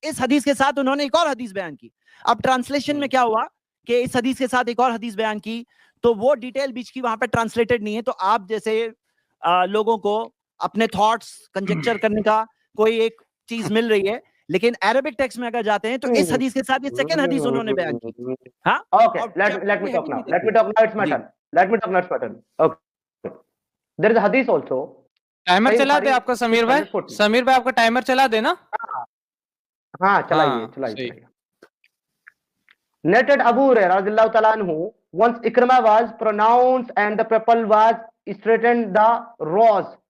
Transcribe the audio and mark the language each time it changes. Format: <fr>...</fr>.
<hi>इस हदीस के साथ उन्होंने एक और हदीस बयान की। अब ट्रांसलेशन में क्या हुआ कि इस हदीस के साथ एक और हदीस बयान की, तो वो डिटेल बीच की वहां पे ट्रांसलेटेड नहीं है। तो आप जैसे लोगों को अपने थॉट्स कंजेक्चर करने का कोई एक चीज मिल रही है, लेकिन अरबिक टेक्स्ट में अगर जाते हैं तो इस हदीस के साथ ये सेकंड हदीस उन्होंने बयान की। हाँ,</hi> <en>Okay, let me talk now, it's my turn. Okay, there is a hadith also.</en> <hi>Timer चला दे आपका समीर भाई। समीर भाई आपका टाइमर चला दे ना। हाँ, चलाइए।</hi> <en>Narrated Abu Hurairah radhiyallahu ta'ala anhu, once Ikrimah was pronounced and the people was straightened the rows.</en>